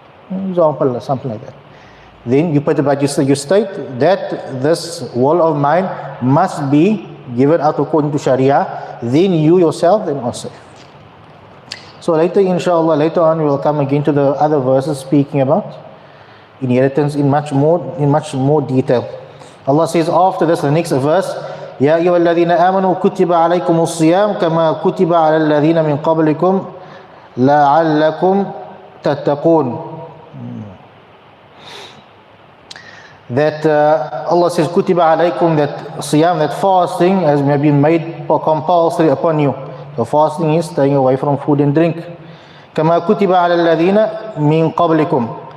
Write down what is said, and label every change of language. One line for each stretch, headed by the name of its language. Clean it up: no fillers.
English: Example, something like that. Then you put it, but you state that this will of mine must be given out according to Sharia. Then you yourself then are safe. So later, inshallah, later on we will come again to the other verses speaking about inheritance in much more detail. Allah says after this, the next verse,
Arabic: يا أيها الذين آمنوا كتب عليكم الصيام كما كتب على الذين من قبلكم لعلكم تتقون.
English: That Allah says kutiba alaykum, that siyam, that fasting has been made compulsory upon you. So fasting is staying away from food and drink.
Arabic: كما كتب على الذين من قبلكم.